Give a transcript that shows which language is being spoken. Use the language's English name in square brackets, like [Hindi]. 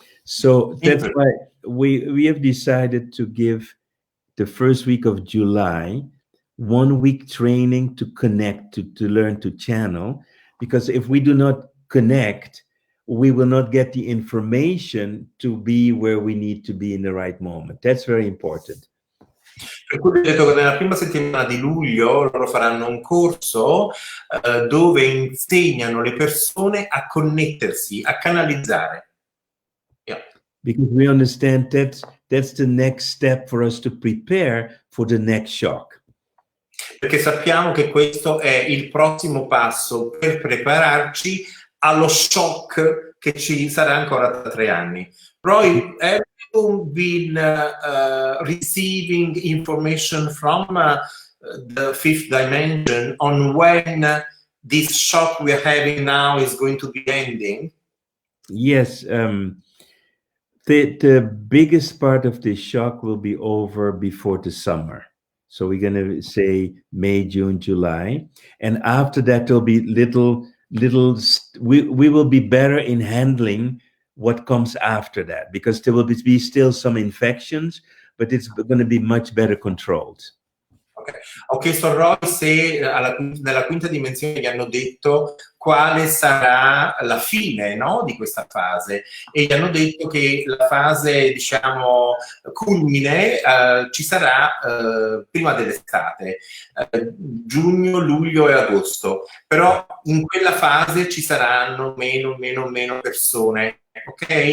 [English] So that's why we have decided to give the first week of July 1 week training to connect, to learn to channel, because if we do not connect, we will not get the information to be where we need to be in the right moment. That's very important. [Italian] Per cui ho detto che nella prima settimana di luglio loro faranno un corso dove insegnano le persone a connettersi, a canalizzare. [English] Yeah. Because we understand that's the next step for us to prepare for the next shock. [Italian] Perché sappiamo che questo è il prossimo passo per prepararci allo shock che ci sarà ancora tra 3 anni. [English] Roy, have you been receiving information from the fifth dimension on when this shock we are having now is going to be ending? Yes, the biggest part of the shock will be over before the summer. So we're going to say May, June, July. And after that, there'll be we will be better in handling what comes after that, because there will be still some infections, but it's going to be much better controlled. Okay. [Italian] Ho chiesto a Roy se nella quinta dimensione gli hanno detto quale sarà la fine, no, di questa fase, e gli hanno detto che la fase, diciamo, culmine ci sarà prima dell'estate, giugno, luglio e agosto, però in quella fase ci saranno meno persone. Ok?